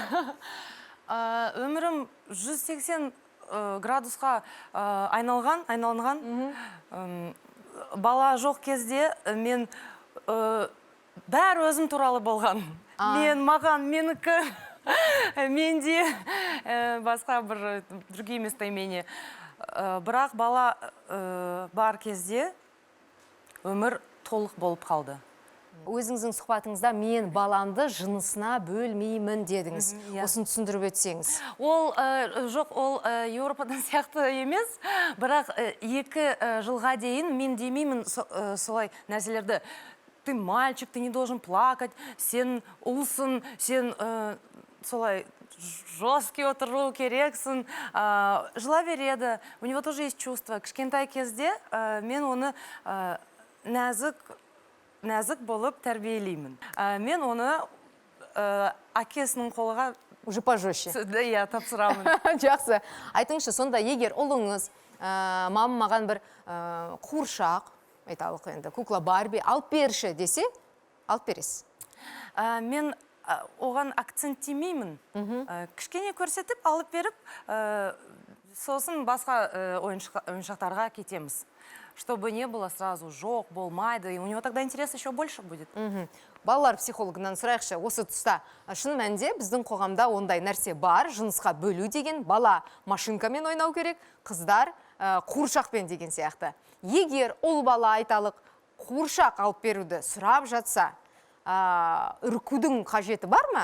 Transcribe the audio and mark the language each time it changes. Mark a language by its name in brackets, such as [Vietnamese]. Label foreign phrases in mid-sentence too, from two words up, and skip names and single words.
[Kazakh] Өмірім 180 градусқа айналған. Бала жоқ кезде мен бәрі өзім туралы болған. Маған, менікі, менде басқа бір [Russian] другие местоимения. [Kazakh] Бірақ бала бар кезде өмір толық болып қалды. Өзіңіздің сұхбатыңызда мен баламды жынысына бөлмеймін дедіңіз. Осын түсіндіріп өтсеңіз. Ол Еуропадан сияқты емес, бірақ 2 жылға дейін мен демеймін солай нәрселерді. [Russian] Ты мальчик, ты не должен плакать, [Kazakh] сен ұлсың, сен солай жесткий отыру керексің. Жыла береді, [Russian] у него тоже есть чувство. [Kazakh] Кішкентай кезде мен оны нәзік болып тәрбиелеймін. Мен оны әкесінің қолыға [Russian] уже пожестче. [Kazakh] Иә, тапсырамын. Жақсы. Айтыңызшы, сонда егер ұлыңыз мамам маған бір қуыршақ, айталық енді, кукла Барби алып берші десе, алып бересіз? Мен оған акценттемеймін. Кішкене көрсетіп, алып беріп, сосын басқа ойыншықтарға кетеміз. [Russian] Чтобы не было сразу [Kazakh] жоқ, болмайды, [Russian] и у него тогда интерес еще больше будет. [Kazakh] Балалар психологынан сұрайықшы, осы тұста шын мәнде біздің қоғамда ондай нәрсе бар, жынысқа бөлу деген, бала машинкамен ойнау керек, қыздар қуыршақпен деген сияқты. Егер ол бала айталық қуыршақ алып беруді сұрап жатса, үркудің қажеті бар ма?